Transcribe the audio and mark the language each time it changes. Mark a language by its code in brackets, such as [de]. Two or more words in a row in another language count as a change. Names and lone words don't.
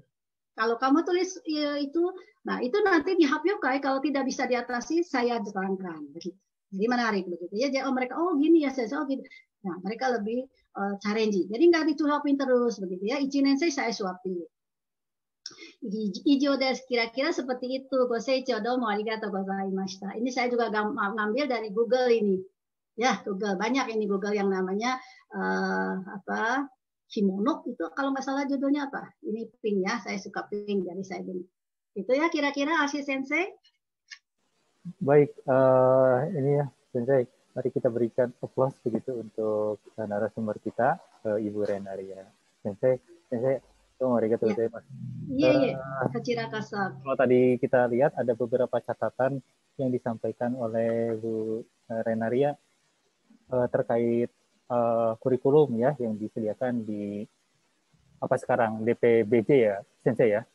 [id] Kalau kamu tulis itu, nah itu nanti di hapyokai kalau tidak bisa diatasi saya terangkan begitu. Jadi menarik begitu ya. Jadi mereka gini ya saya gitu. Nah mereka lebih challenge. Jadi nggak disuapin terus begitu ya. Ichinensei saya suapin. [ja] 以上です [id] kira-kira seperti itu. [ja] ご清聴どうもありがとうございました. [id] Ini saya juga ngambil dari Google ini. Ya Google banyak ini Google yang namanya Kimono itu kalau nggak salah judulnya apa? Ini pink ya, saya suka pink jadi saya beli. Itu ya kira-kira Ashi Sensei. Baik, ini ya Sensei, mari kita berikan applause begitu untuk narasumber kita, Ibu Renaria. [ja] 先生、ありがとうございます. [id] Iya. Kalau tadi kita lihat ada beberapa catatan yang disampaikan oleh Bu Renaria terkait kurikulum ya yang disediakan di sekarang DPBJ ya Sensei ya.